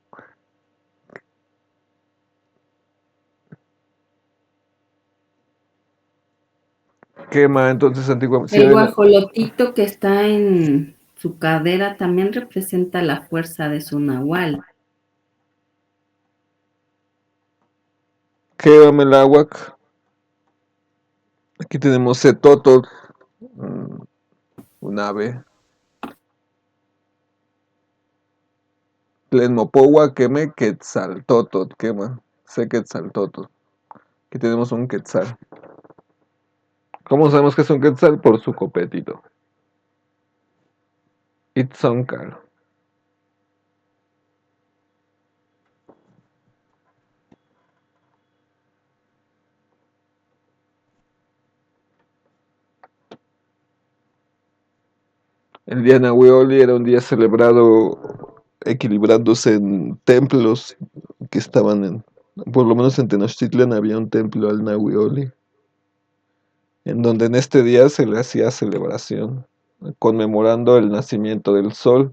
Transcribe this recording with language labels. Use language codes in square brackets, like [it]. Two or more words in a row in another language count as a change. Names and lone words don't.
[es] Quema entonces antiguamente. El guajolotito que está en su cadera también representa la fuerza de su nahual. [nah] Quema Melahuac. [es] Aquí tenemos Cetotl, un ave. [nah] Tlenmopowa queme Quetzaltotl, quema. Se Quetzaltotl. [es] Aquí tenemos un quetzal. ¿Cómo sabemos que es un quetzal? Por su copetito. Itzonkal. El día Nahuioli era un día celebrado equilibrándose en templos que estaban por lo menos en Tenochtitlan había un templo al Nahuioli, en donde en este día se le hacía celebración, conmemorando el nacimiento del sol.